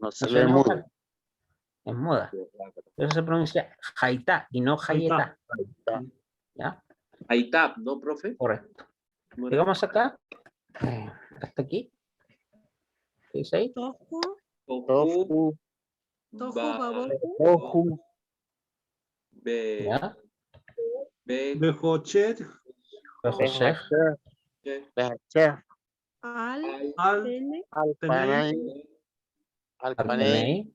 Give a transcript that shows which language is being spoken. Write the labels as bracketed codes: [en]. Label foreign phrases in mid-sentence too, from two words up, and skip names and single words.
[es] No se lee suena mudo. vocal, es muda. Eso se pronuncia Haitá y no Hayeta. ¿Ya? Aitab, ¿no, profe? Correcto. Llegamos acá, hasta aquí. ¿Qué dice ahí? [he] Tohu. Tohu, Tofu, Tohu Ba- babohu. tofu, Be, [es] ¿Ya? [he] Be, Bejochet, José, behacher, Al. Al, Al, Pene. alpanay, alpanay,